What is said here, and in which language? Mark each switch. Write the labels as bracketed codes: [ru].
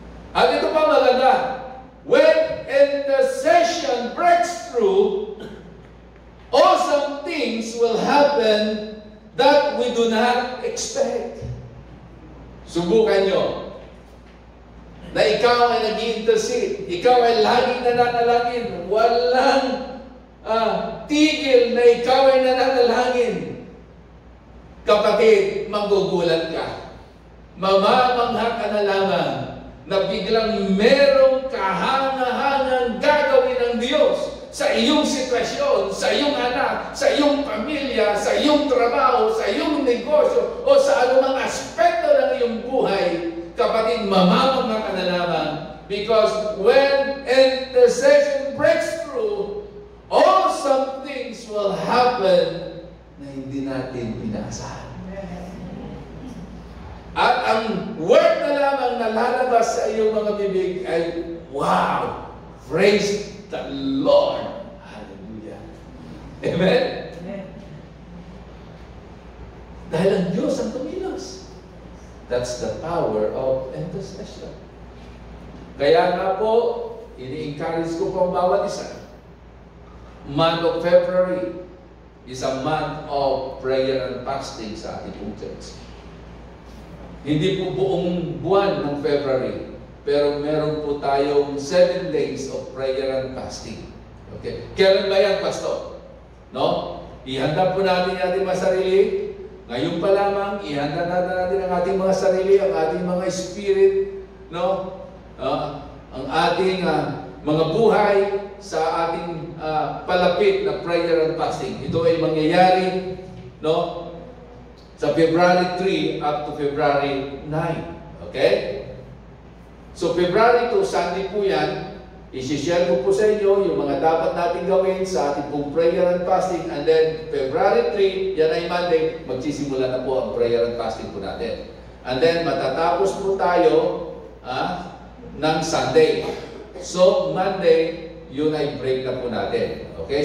[tl] At ito pa maganda, [en] when intercession breaks through, awesome things will happen that we do not expect. [tl] Subukan nyo na ikaw ay nag-i-intercede, ikaw ay laging nananalangin, walang tigil na ikaw ay nananalangin. Kapatid, magugulat ka. Mamamangha ka na lamang na biglang merong kahangahangang gagawin ng Diyos sa iyong sitwasyon, sa iyong anak, sa iyong pamilya, sa iyong trabaho, sa iyong negosyo, o sa anumang aspekto ng iyong buhay. Kapatid, mamamangha ka na lamang [en] because when intercession breaks through, awesome things will happen [tl] na hindi natin inaasahan. At ang word na lamang na lalabas sa iyong mga bibig ay, wow! [en] Praise the Lord! Hallelujah! Amen? Amen. [tl] Dahil ang Diyos ang kumilos. [en] That's the power of intercession. [tl] Kaya nga po, ini-encourage ko po ang bawat isa. [en] Month of February is a month of prayer and fasting [tl] sa ating pong church. Hindi po buong buwan ng February, pero meron po tayong 7 days of prayer and fasting. Okay? Kailan ba yan, Pastor? No? Ihanda po natin ang ating mga sarili. Ngayon pa lamang, ihanda natin ang ating mga sarili, ang ating mga spirit, no? Ang ating mga buhay sa ating palapit na prayer and fasting. Ito ay mangyayari, no? Sa February 3 up to February 9. Okay? So February 2, Sunday po yan. I-share ko po sa inyo yung mga dapat natin gawin sa ating pong prayer and fasting. And then February 3, yan ay Monday, magsisimula na po ang prayer and fasting po natin. And then matatapos po tayo ng Sunday. So Monday, yun ay break na po natin. Okay?